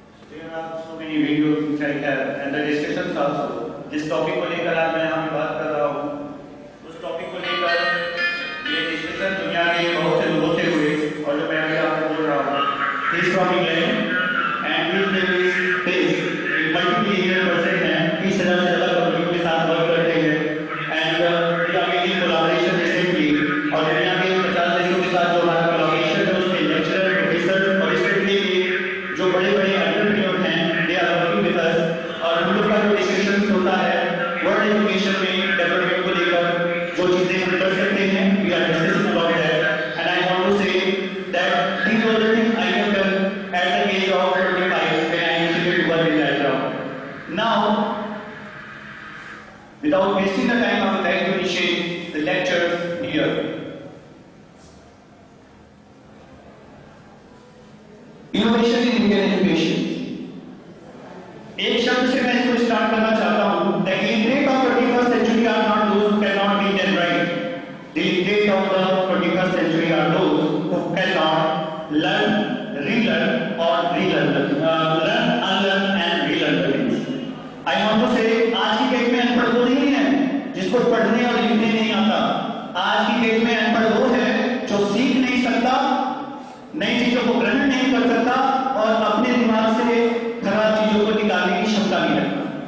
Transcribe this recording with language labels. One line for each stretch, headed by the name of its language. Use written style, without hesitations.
English: There are so many videos which I have, and the discussions also.
Hindi: जिस topic को लेकर आज मैं यहाँ पे बात कर रहा हूँ, उस टॉपिक को लेकर ये डिस्कशन दुनिया के बहुत से लोगों से हुए, और जो मैं अभी आपको बोल रहा हूँ,
English: he is from England and his name is Chris,
Hindi: multi-millionaire person है, 30,000 से ज़्यादा कंपनियों के साथ वर्क करते हैं,
English: and we are making collaboration recently,
Hindi: और दुनिया के 50 देशों के साथ जो हमारा collaboration है उसमें लेक्चरर, प्रोफेसर और स्टूडेंट के जो बड़े-बड़े एंटरप्रेन्योर हैं,
English: they are working with us,
Hindi: और हम लोग का जो डिस्कशन होता है वर्ल्ड एजुकेशन में डेवलपमेंट को लेकर जो चीजें हम कर सकते हैं,
English: we are discussing about that, and I want to say that these were the things I have done at the age of 25 when I initiated to work in that job. Now, without wasting the time, I would like to initiate the lectures here. Innovation in Indian education.
Hindi: एक शब्द से मैं इसको start करना चाहता हूँ.
English: The illiterate of 21st century are not those who cannot read and write. The illiterate of the 21st century are those who cannot learn, relearn, or learn, unlearn, and relearn the things. I want to say,
Hindi: आज की date में अनपढ़ वो नहीं है जिसको पढ़ने और लिखने नहीं आता. आज की डेट में अनपढ़ वो है जो सीख नहीं सकता, नई चीजों को ग्रहण नहीं कर सकता, और अपने दिमाग से खराब चीजों को निकालने की क्षमता नहीं रखता.